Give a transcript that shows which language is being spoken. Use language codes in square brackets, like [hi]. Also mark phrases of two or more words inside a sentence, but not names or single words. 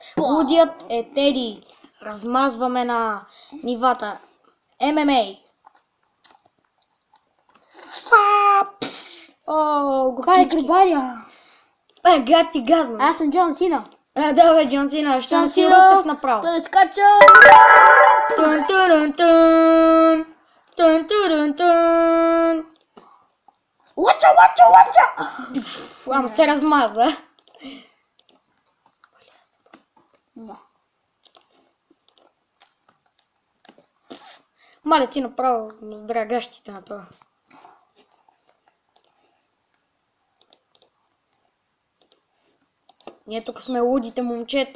[bg] Лудият е Теди. Размазваме на нивата. ММА. О, Това е грибаря. гад ти гадно. Аз съм Джон Сина. Да, бе, Джон Сина. Ще Джон си Сина. Русев направо. Той скача. Тун, турун, тун. Тун, турун, тун. Лача. Ама се размаза. Да. Маля ти направо с драгащите на това. Ние тук сме лудите момчета.